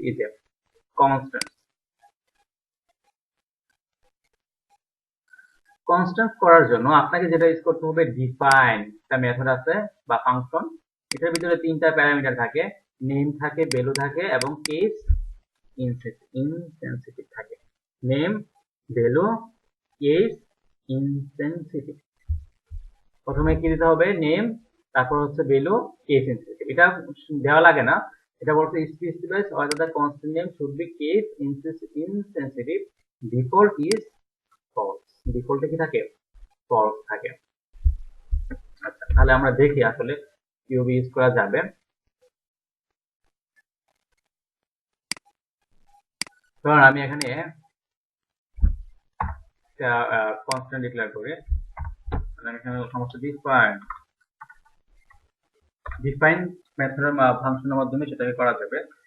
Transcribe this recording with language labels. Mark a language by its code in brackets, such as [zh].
[bn] এই যে কনস্ট্যান্ট করার জন্য আপনাকে যেটা ইউজ করতে হবে, ডিফাইন একটা মেথড আছে বা ফাংশন, এটার ভিতরে 3টা প্যারামিটার থাকে, নেম থাকে, ভ্যালু থাকে এবং কেস ইনসেনসিটিভ থাকে। Name, value, case, insensitive. প্রথমে কি দিতে হবে? নেম, তারপর হচ্ছে ভ্যালু, কেস ইনসেনসিটিভ। এটা দেওয়া লাগে না, এটা বলতে specifies [en] whether the constant name should be case insensitive, default is false। [bn] ডিফল্টে কি থাকে? ফলস থাকে। আচ্ছা, তাহলে আমরা দেখি আসলে কিভাবে ইউজ করা যাবে। কারণ আমি এখানে কনস্ট্যান্ট ডিক্লেয়ার করি, মানে আমি এখানে সমস্ত ডিফাইন মেথডের ফাংশনের মাধ্যমে সেটাকে করা যাবে।